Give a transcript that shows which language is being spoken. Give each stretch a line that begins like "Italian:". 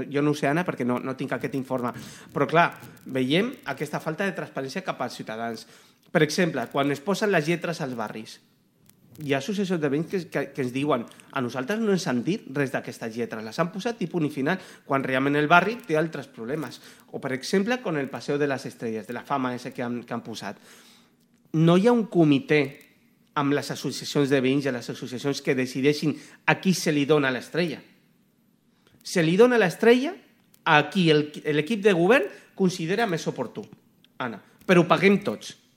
Catalan: Jo no ho sé, Anna, perquè no tinc aquest informe. Però clar, veiem aquesta falta de transparència cap als ciutadans. Per exemple, quan es posen les lletres als barris, hi ha associacions de veïns que ens diuen a nosaltres no ens han dit res d'aquestes lletres, les han posat i punt i final, quan realment el barri té altres problemes. O, per exemple,
Spanish: con el Paseo de las Estrellas, de la fama ese
Catalan: que han posat. No hi ha un comitè amb les associacions de veïns i les associacions que decideixin a qui se li dona l'estrella. Se li dona l'estrella a qui l'equip de govern considera més oportú, Anna, però ho paguem tots.